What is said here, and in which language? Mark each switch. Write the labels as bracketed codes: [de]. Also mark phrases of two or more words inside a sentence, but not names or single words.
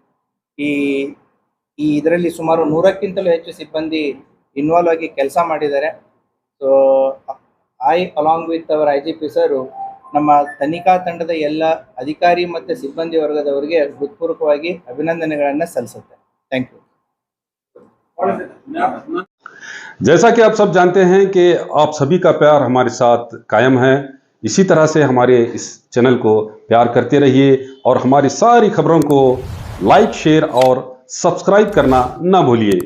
[kn] ಇದರಲ್ಲಿ ಸುಮಾರು 100ಕ್ಕಿಂತಲೂ ಹೆಚ್ಚು ಸಿಬ್ಬಂದಿ ಇನ್ವಾಲ್ವ್ ಆಗಿ ಕೆಲಸ ಮಾಡಿದ್ದಾರೆ. [en] so along with our [kn] IGP ಸರ್ ನಮ್ಮ ತನಿಖಾ ತಂಡದ ಎಲ್ಲ ಅಧಿಕಾರಿ ಮತ್ತು ಸಿಬ್ಬಂದಿ ವರ್ಗದವರಿಗೆ ಹೃತ್ಪೂರ್ವಕವಾಗಿ ಅಭಿನಂದನೆಗಳನ್ನು ಸಲ್ಲಿಸುತ್ತೆ. [en] Thank you. [hi] जैसा कि आप सब जानते हैं कि आप सभी का प्यार हमारे साथ कायम है, इसी तरह से हमारे इस चैनल को प्यार करते रहिए और हमारी सारी खबरों को लाइक, शेयर और सब्सक्राइब करना ना भूलिए।